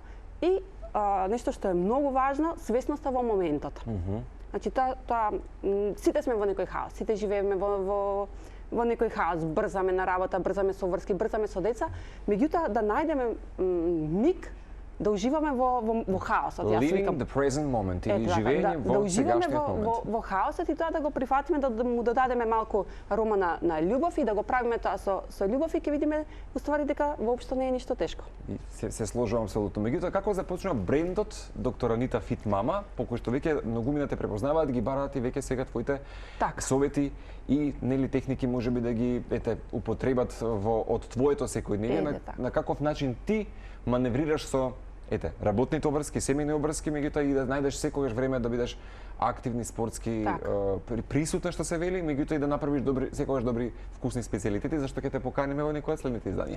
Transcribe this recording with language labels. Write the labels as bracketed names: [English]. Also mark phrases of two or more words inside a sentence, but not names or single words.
[Macedonian] И нешто што е многу важно, свесноста во моментот. Значи тоа сите сме во некој хаос, сите живееме во некој хаос, брзаме на работа, брзаме со врски, брзаме со деца, меѓутоа да најдеме миг да уживаме во хаосот. [English] Living the present moment, [Macedonian] или живење во сегашниот момент. Во хаосот и тоа да го прифатиме, да му додадеме малку арома на љубов и да го правиме тоа со љубов и ќе видиме уствари дека воопшто не е ништо тешко. Се сложувам апсолутно. Меѓутоа како започна брендот Доктор Анита Фит Мама, по кој што веќе многумина те препознаваат, ги бараат и веќе сега твоите совети и нели техники можеби да ги употребат од твоето секојдневие, на каков начин ти маневрираш со работните обврски, семејни обврски, меѓутоа и да најдеш секогаш време да бидеш активни спортски присутна, што се вели, меѓутоа и да направиш секогаш добри вкусни специјалитети, зашто ќе те поканиме во некој од следните изданија.